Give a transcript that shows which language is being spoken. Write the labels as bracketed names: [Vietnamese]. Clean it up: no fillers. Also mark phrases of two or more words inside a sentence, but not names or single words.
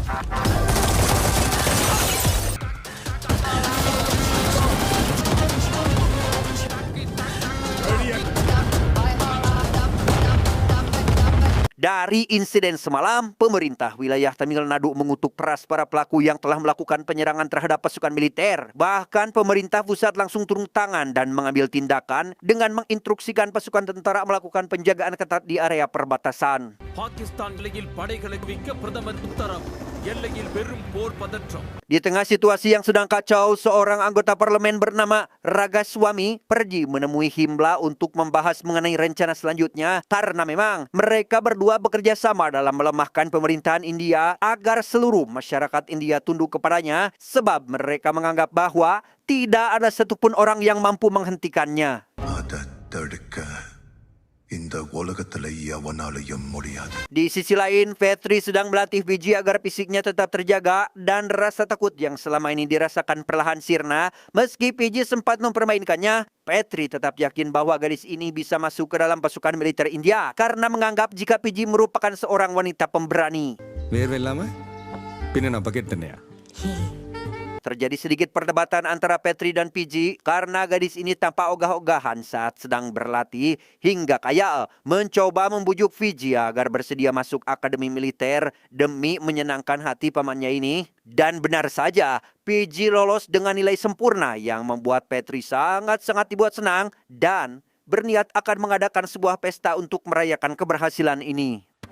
[Indonesian] Dari insiden semalam, pemerintah wilayah Tamil Nadu mengutuk keras para pelaku yang telah melakukan penyerangan terhadap pasukan militer. Bahkan pemerintah pusat langsung turun tangan dan mengambil tindakan dengan menginstruksikan pasukan tentara melakukan penjagaan ketat di area perbatasan. [Tamil] Pakistan எல்லையில் படைகளை குவிக்க பிரதமர் உத்தரவு. எல்லையில் பெரும் போர் பதற்றம். [Indonesian] Di tengah situasi yang sedang kacau, seorang anggota parlemen bernama Ragaswamy pergi menemui Himla untuk membahas mengenai rencana selanjutnya, karena memang mereka berdua bekerja sama dalam melemahkan pemerintahan India agar seluruh masyarakat India tunduk kepadanya, sebab mereka menganggap bahwa tidak ada satupun orang yang mampu menghentikannya. [Tamil] இந்த உலகத்துல எவனாலையும் முடியாது. [Indonesian] Di sisi lain, Vetri sedang melatih Fiji agar fisiknya tetap terjaga dan rasa takut yang selama ini dirasakan perlahan sirna. Meski Fiji sempat mempermainkannya, Vetri tetap yakin bahwa gadis ini bisa masuk ke dalam pasukan militer India karena menganggap jika Fiji merupakan seorang wanita pemberani. [Tamil] வேர்வை இல்லாம பின்ன நான் பக்கெட் தண்ணியா? [Indonesian] Terjadi sedikit perdebatan antara Vetri dan Fiji karena gadis ini tampak ogah-ogahan saat sedang berlatih hingga kayak mencoba membujuk Fiji agar bersedia masuk akademi militer demi menyenangkan hati pamannya ini. Dan benar saja, Fiji lolos dengan nilai sempurna yang membuat Vetri sangat-sangat dibuat senang dan berniat akan mengadakan sebuah pesta untuk merayakan keberhasilan ini.